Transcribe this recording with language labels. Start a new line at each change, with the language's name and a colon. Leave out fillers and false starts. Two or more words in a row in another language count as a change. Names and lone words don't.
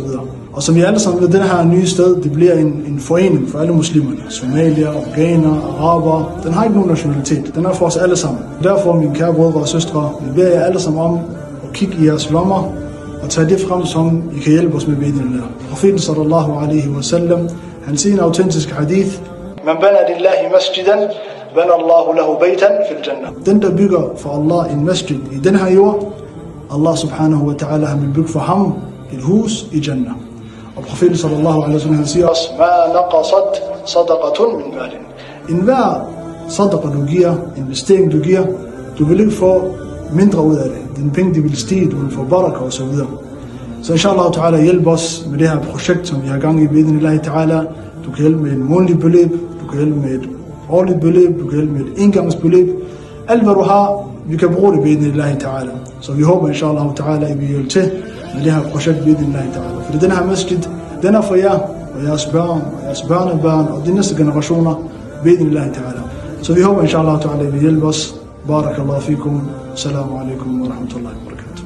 Danish: Og som I alle sammen ved, den her nye sted, det bliver en forening for alle muslimerne. Somalier, afghanere, araber. Den har ikke nogen nationalitet. Den er for os alle sammen. Derfor, mine kære brødre og søstre, vi beder jer alle sammen om at kigge i jeres lommer og tage det frem, som I kan hjælpe os med bi'idhnillah.
Arabic: Profeten صلى الله عليه وسلم,
Danish: han siger en autentisk hadith:
Arabic: من بنى لله مسجدا بنى الله له بيتا في الجنة.
Danish: Den, der bygger for Allah en masjid i den her jord,
Arabic: الله سبحانه وتعالى,
Danish: han vil bygge for ham et hus i Jannah.
Arabic: Og profeten صلى الله عليه وسلم,
Danish: han siger også:
Arabic: ما نقصت صدقة من مال.
Danish: En hver sadaqa du giver, investering du giver, du vil ikke få mindre ud af det. Dine penge, de vil stige, du vil få baraka og så videre. Så
Arabic: إن شاء الله تعالى,
Danish: hjælp os med det her projekt, som vi har gang i
Arabic: بإذن الله تعالى.
Danish: Du kan hjælpe med et månedligt beløb, du kan hjælpe med et årligt beløb, du kan hjælpe med et engangsbeløb. Alt hvad du har, vi kan bruge det
Arabic: بإذن الله تعالى.
Danish: Så vi håber
Arabic: إن شاء الله تعالى,
Danish: at vi hjælper til med det her projekt
Arabic: بإذن الله تعالى.
Danish: Fordi den her masjid, den er for jer og jeres børn og jeres børnebørn og de næste generationer
Arabic: بإذن الله تعالى.
Danish: Så vi håber
Arabic: إن شاء الله تعالى,
Danish: at vi hjælper os.
Arabic: بارك الله فيكم. السلام عليكم ورحمة الله وبركاته.